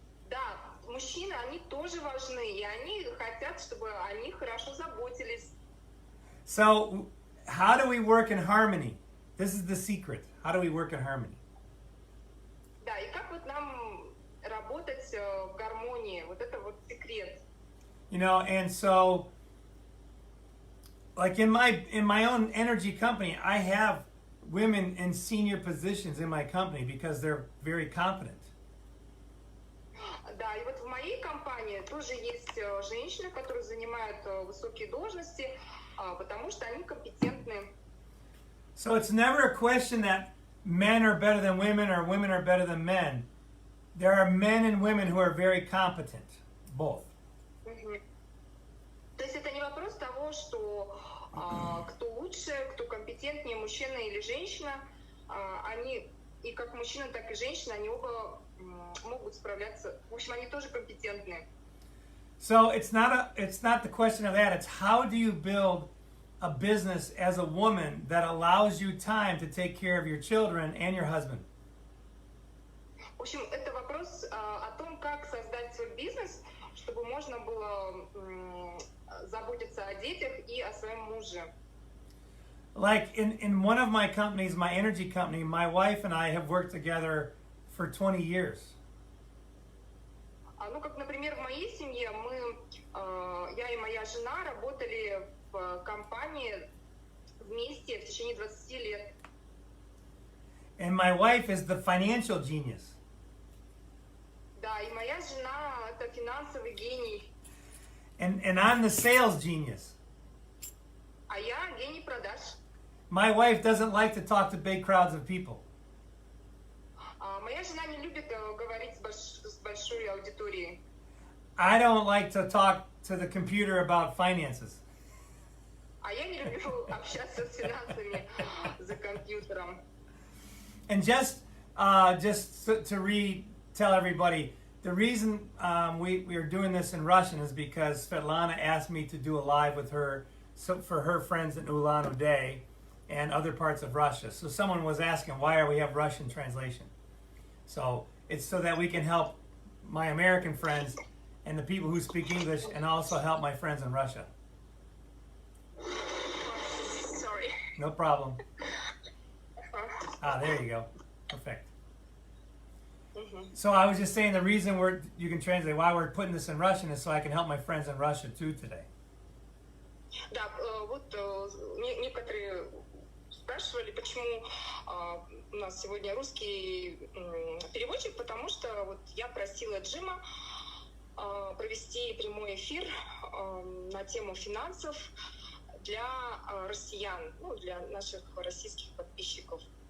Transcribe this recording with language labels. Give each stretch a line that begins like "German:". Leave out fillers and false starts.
Russian: Да, мужчины, они тоже важны, и они хотят, чтобы о них хорошо заботились.
English: So, how do we work in harmony? This is the secret. How do we work in harmony?
Russian: Да, и как вот нам работать в гармонии? Вот это вот секрет.
English: You know, and so, like in my own energy company, I have women in senior positions in my company because they're very competent.
Russian: Да, и вот в моей компании тоже есть женщины, которые занимают высокие должности, потому что они компетентны.
English: So it's never a question that men are better than women or women are better than men. There are men and women who are very competent, both.
Russian: То есть это не вопрос того, что кто лучше, кто компетентнее, мужчина или женщина. Они и как мужчина, так и женщина, они оба могут справляться. В общем, они тоже компетентны.
English: So it's not the question of that. It's how do you build a business as a woman that allows you time to take care of your children and your husband?
Russian: В общем, это вопрос о том, как создать свой бизнес, чтобы можно было заботиться о детях и о своем муже.
English: Like in one of my companies, my energy company, my wife and I have worked together for 20 years.
Russian: Ну, как, например, в моей семье я и моя жена работали в компании вместе в течение 20 лет.
English: And my wife is the financial genius.
Russian: Да, и моя жена — это финансовый гений.
English: And I'm the sales genius.
Russian: А я гений продаж.
English: My wife doesn't like to talk to big crowds of people.
Russian: Моя жена не любит говорить с большой аудиторией.
English: I don't like to talk to the computer about finances.
Russian: А я не люблю общаться с финансами за компьютером.
English: And just to tell everybody, the reason we are doing this in Russian is because Svetlana asked me to do a live with her for her friends in Ulan-Ude and other parts of Russia. So someone was asking, why are we have Russian translation? So it's so that we can help my American friends and the people who speak English, and also help my friends in Russia. Sorry. No problem. There you go. Perfect. So I was just saying the reason you can translate why we're putting this in Russian is so I can help my friends in Russia too today.
Russian: Да, вот некоторые спрашивали, почему у нас сегодня русский переводчик, потому что вот я просила Джима провести прямой эфир на тему финансов для россиян, ну, для наших российских подписчиков.